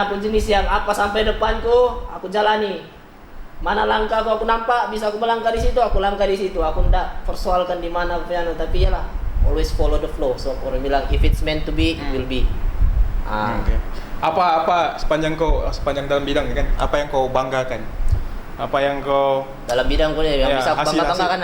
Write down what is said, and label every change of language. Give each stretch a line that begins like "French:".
Malay: Aku jenis yang apa sampai depanku aku jalani. Mana langkah aku nampak bisa aku melangkah di situ, aku langkah di situ. Aku ndak persoalkan di mana piano, tapi yalah,
English: always follow the flow. So
Malay: orang bilang
English: if it's meant to be, it will be. Okay.
Malay: Apa sepanjang dalam bidang ni kan? Apa yang kau banggakan? Apa yang kau dalam bidang kau ni yang bisa aku banggakan